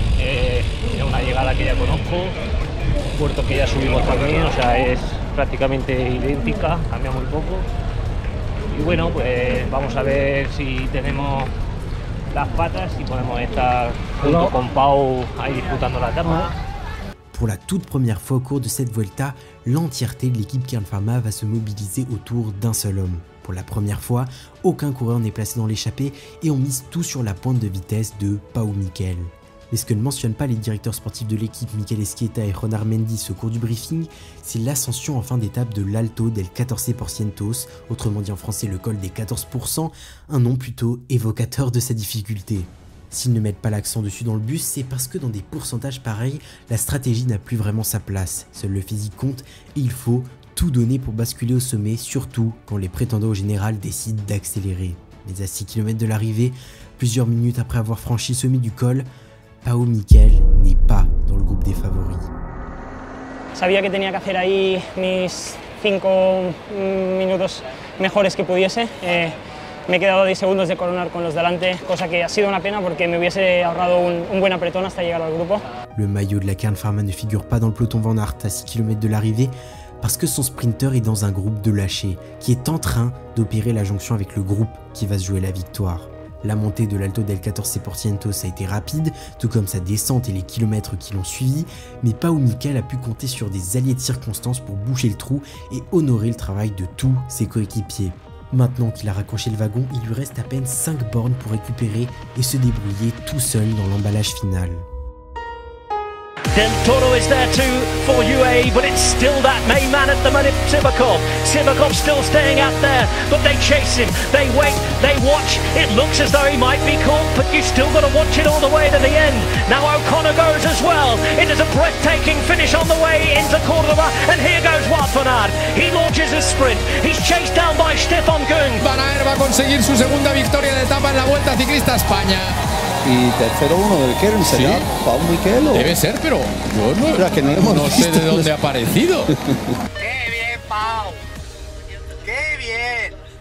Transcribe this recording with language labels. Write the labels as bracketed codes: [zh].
[es] Es una llegada que ya conozco, un puerto que ya subimos también, o sea, es prácticamente idéntica, cambia muy poco. Y bueno, pues vamos a ver si tenemos las patas y podemos estar junto con Pau ahí disputando la etapa. [fr] Pour la toute première fois au cours de cette Vuelta, l'entièreté de l'équipe Kern Pharma va se mobiliser autour d'un seul homme. Pour la première fois, aucun coureur n'est placé dans l'échappée et on mise tout sur la pointe de vitesse de Pau Mikel. Mais ce que ne mentionnent pas les directeurs sportifs de l'équipe Mikel Esquieta et Jonar Mendiz au cours du briefing, c'est l'ascension en fin d'étape de l'Alto del 14%, autrement dit en français le col des 14%, un nom plutôt évocateur de sa difficulté. S'ils ne mettent pas l'accent dessus dans le bus, c'est parce que dans des pourcentages pareils, la stratégie n'a plus vraiment sa place. Seul le physique compte et il faut tout donner pour basculer au sommet, surtout quand les prétendants au général décident d'accélérer. Mais à 6 km de l'arrivée, plusieurs minutes après avoir franchi le sommet du col, Pau Mikel n'est pas dans le groupe des favoris. [es] Sabía que tenía que hacer ahí mis 5 minutos mejores que pudiese. Me he quedado a 10 segundos de coronar con los delante, cosa que ha sido una pena porque me hubiese ahorrado un buen apretón hasta llegar al grupo. [fr] Le maillot de la Kern Pharma ne figure pas dans le peloton Van Aert à 6 km de l'arrivée parce que son sprinter est dans un groupe de lâchés qui est en train d'opérer la jonction avec le groupe qui va se jouer la victoire. La montée de l'Alto del 14% a été rapide, tout comme sa descente et les kilomètres qui l'ont suivi, mais Pau Mikel a pu compter sur des alliés de circonstance pour boucher le trou et honorer le travail de tous ses coéquipiers. Maintenant qu'il a raccroché le wagon, il lui reste à peine 5 bornes pour récupérer et se débrouiller tout seul dans l'emballage final. [en] Del Toro is there too for UAE, but it's still that main man at the minute, Sivakov. Sivakov still staying out there, but they chase him, they wait, they watch. It looks as though he might be caught, but you still got to watch it all the way to the end. Now O'Connor goes as well. It is a breathtaking finish on the way into Córdoba, and here goes Wout van Aert. He launches his sprint. He's chased down by Stefan Kung. [es] Van Aert va a conseguir su segunda victoria de etapa en la Vuelta Ciclista a España. Y tercero uno del Kern, ¿será Pau Mikel? Debe ser, pero yo no, o sea, que no sé de dónde ha aparecido. ¡Qué bien, Pau! ¡Qué bien!